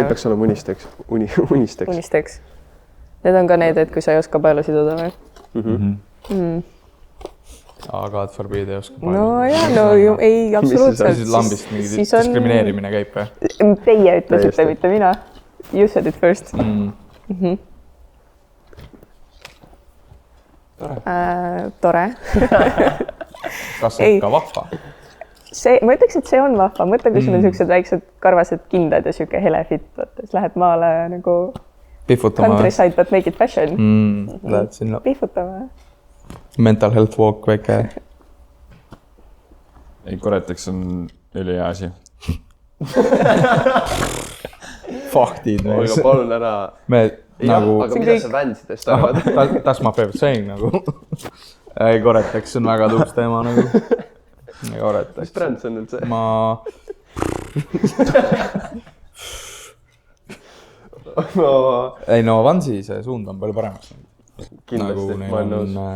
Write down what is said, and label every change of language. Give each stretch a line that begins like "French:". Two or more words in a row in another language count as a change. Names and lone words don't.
Estonian: Need peaks olema unisteks. Unisteks. Unisteks. Need on ka need, et kui sa ei oska palju siduda või? aga
English: God forbid
Estonian: ei oska No jaa, no ju, ei, absoluutselt. Siis lambist mingi diskrimineerimine käib või? Teie ütlesite, mitte mina.
English: You said it first.
Estonian: Tore. Kas on ka vahva? Ma ütleks, et see on vahva. Mõtle, kui sul on siuksed väiksed karvased kindad ja siuke hele fit, vaata, siis lähed maale nagu Pihvutama.
English: countryside, but make it fashion.
Estonian: Lähed sinna. Pihvutama.
English: Mental health walk väike.
Estonian: ei, Goretex on ülihea asi. Faktid. Aga palun ära. Nagu... aga mida sa Vansidest arvad?
English: That's my favorite saying nagu.
Estonian: ei, Goretex on väga tuus teema nagu. Mis bränd see on üldse? Ei no Vansi see suund on palju paremaks. Kindlasti, nagu ma olen nõus.